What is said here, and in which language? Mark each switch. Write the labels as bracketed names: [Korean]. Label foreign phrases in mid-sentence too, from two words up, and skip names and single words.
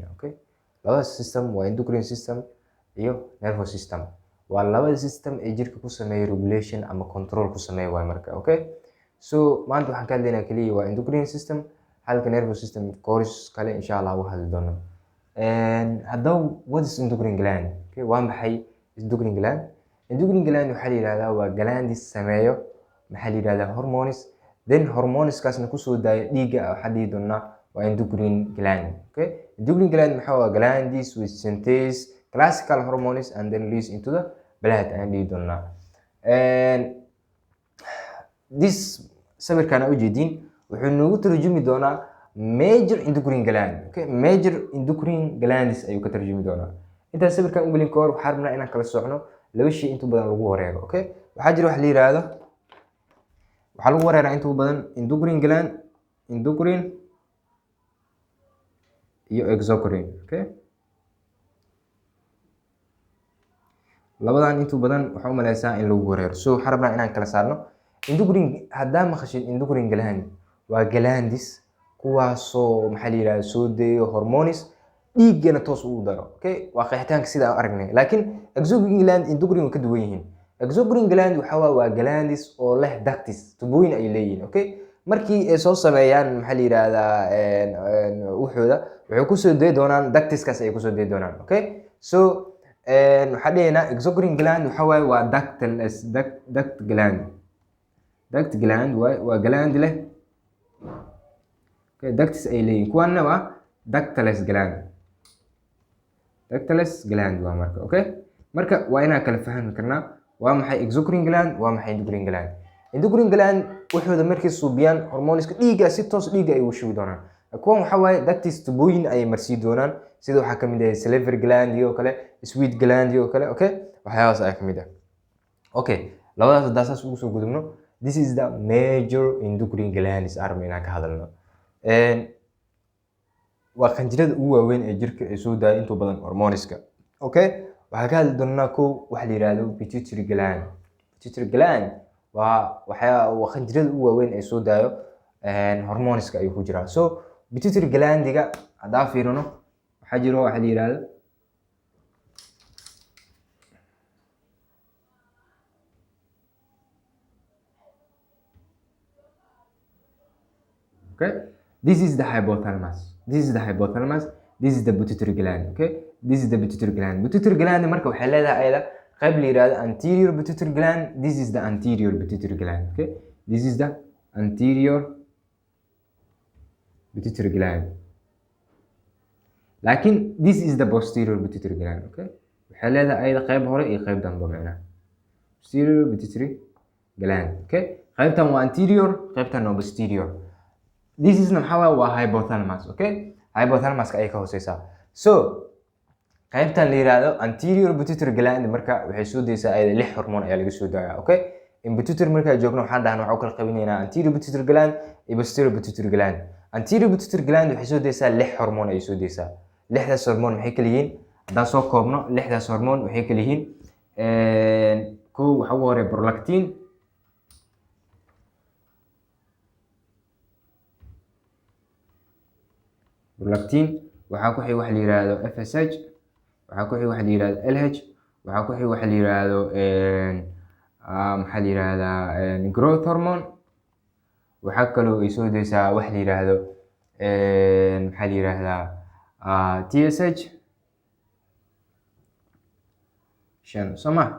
[English] Labada system waa endocrine system iyo nervous system. [Somali] Waa labada system ee jirka ku sameeya regulation ama control ku sameeya waay marka. So maanta waxaan ka hadlaynaa kaliya waa [English] endocrine system [Somali] halka [English] nervous system course [Somali] kale [Arabic] إن شاء الله [Somali] waxaa hadli doonaa. [English] Haddaba what is endocrine gland? [Somali] Waa maxay [English] endocrine gland? Endocrine gland [Somali] waxaa la yiraahdaa waa gland sameeyo maxaa la yiraahdaa [English] hormones, then hormones [Somali] kaasna ku soo daaya dhiigga waxaa dhihi doonaa waa [English] endocrine gland. Endocrine gland [Somali] maxaa waa [English] glands which synthesize classical hormones and then release into the blood [Somali] ayaan dhihi doonaa. This sawirkan aad u jeedin wuxuu noogu tarjumi doonaa [English] major endocrine gland. Major endocrine glands [Somali] ayuu ka tarjumi doonaa. Inta sawirkan u gelin koor waxaan rabnaa inaan kala soocno laba shay inta badan lagu wareego. Waxaa jira wax la yiraahdo waxa lagu wareeraa inta badan [English] endocrine gland, endocrine [Somali] iyo exocrine. Labadan inta badan waxa u maleysaa in lagu wareero. So waxaan rabnaa inaan kala saarno endocrine. Haddaa maqashin [English] endocrine gland [Somali] waa glands kuwaasoo maxaa la yiraahdaa soo deeyo hormones dhiiggana toos ugu daro. Waa qeexitaanka sida aan aragnay. Laakiin [English] exocrine gland endocrine [Somali] way ka duwan yihiin. [English] Exocrine gland [Somali] waxa waa glands oo leh ducts tubooyin ay leeyihiin. Markii ay soo sameeyaan maxaa la yiraahdaa wuxuuda waxay ku soo deey doonaan ductskaas ay ku soo deey doonaan. So waxaa dhahayna [English] exocrine gland [Somali] waxa waa [English] ductless duct gland. Duct gland [Somali] waa gland leh ducts ay leeyihiin. Kuwana waa [English] ductless gland. Ductless gland [Somali] waa marka. Marka waa inaan kala fahmi karnaa waa maxay [English] exocrine gland [Somali] waa maxay [English] endocrine gland. Endocrine gland [Somali] wuxuuda markay suubiyaan hormoneska dhiigga si toos dhiigga ay u shubi doonaan. Kuwan waxa waaye ducts tubooyin ay marsii doonaan sida waxa kamid ah [English] salivary gland [Somali] iyo kale, [English] sweat gland [Somali] iyo kale. Waxyaalahaas ayaa kamid ah. Labadaas hadda saas ugu soo gudubno. [English] This is the major endocrine glands [Somali] armina ka hadalno. Waa qanjirada ugu waaweyn ee jirka ay soo daaya inta badan hormoneska. Waxaa ka hadli doonaa kow waxa la yiraahdo [English] pituitary gland. Pituitary gland [Somali] waa qanjirada ugu waaweyn ee soo daayo hormoneska ayuu ku jiraa. So pituitary glandiga haddaa fiirino waxaa jiro waxa la yiraahdo [English] this is the hypothalamus. This is the hypothalamus. This is the pituitary gland. This is the pituitary gland. Pituitary gland [Somali] marka waxay leedahay ayada qayb la yiraahdo [English] anterior pituitary gland. This is the anterior pituitary gland. This is the anterior pituitary gland. Laakiin this is the posterior pituitary gland. [Somali] Waxay leedahay ayada qayb hore iyo qayb dambe macnaha. [English] Posterior pituitary gland. [Somali] Qaybtan waa anterior, qaybtan waa posterior. [English] This is [Somali] maxaa waa [English] hypothalamus. [Somali] Hypothalamus ay ka hooseysaa. So qaybtan la yiraahdo [English] anterior pituitary gland [Somali] marka waxay soo deysaa ayada 6 hormoon ayaa laga soo daayaa. In pituitary marka joogno waxaan dhahnaa waxa kala qaybinaynaa [English] anterior pituitary gland [Somali] iyo [English] posterior pituitary gland. Anterior pituitary gland [Somali] waxay soo deysaa 6 hormoon ay soo deysaa. 6daas hormoon maxay kala yihiin? Haddaan soo koobno 6daas hormoon waxay kala yihiin kow waxa ugu horeeya prolactin, waxaa ku xig waxa la yiraahdo FSH, waxaa ku xig waxa la yiraahdo LH, waxaa ku xig waxa la yiraahdo maxaa la yiraahdaa [English] growth hormone, [Somali] waxaa kaloo ay soo deysaa waxa la yiraahdo maxaa la yiraahdaa TSH shan soma.